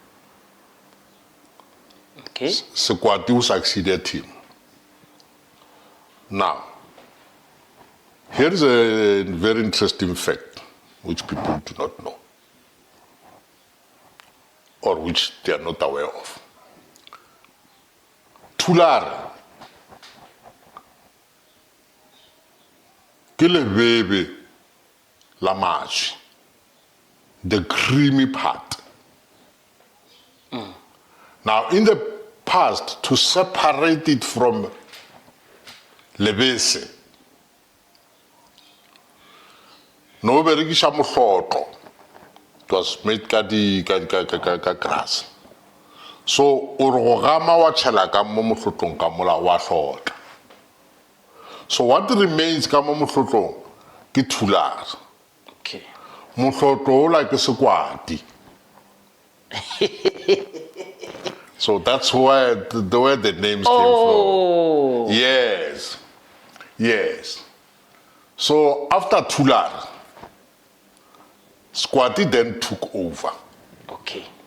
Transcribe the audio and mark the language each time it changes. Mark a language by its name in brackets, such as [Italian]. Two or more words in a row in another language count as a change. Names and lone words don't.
[English] Okay. Sekwati who succeeded him. Now, here's a very interesting fact which people do not know, or which they are not aware of. [Northern Sotho] Thulare ke lebebe la mašwi, [English] the creamy part. Now, in the past, to separate it from lebese, [Northern Sotho] no berekisha mohlotlo. [English] It was made ka grass. So, [Northern Sotho] o re go gama wa tšhela ka mo mohlotlong ka mola wa hlotla. [English] So what remains [Northern Sotho] ka mo mohlotlong ke Thulare. [English] Okay. [Northern Sotho] Mohlotlo o la ke Sekwati. [English] So that's where the names came from. Yes. Yes. So after Thulare, Sekwati then took over. Okay.